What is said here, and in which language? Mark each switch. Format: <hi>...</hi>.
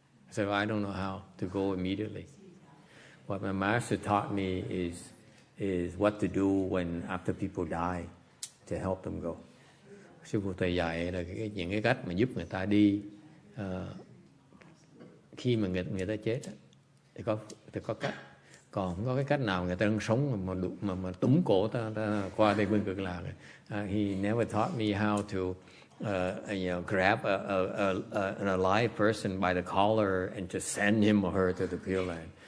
<en>So I don't know how to go immediately. What my master taught me is what to do when after people die to help them go.</en> <vi>Sư phụ thầy dạy là những cái cách mà giúp người ta đi khi mà người ta chết thì có cách. Còn không có cái cách nào người ta đang sống mà túm cổ ta qua đây bên cực lạc.</vi> <en>He never taught me how to grab an alive person by the collar and just send him or her to the Pure Land.</en>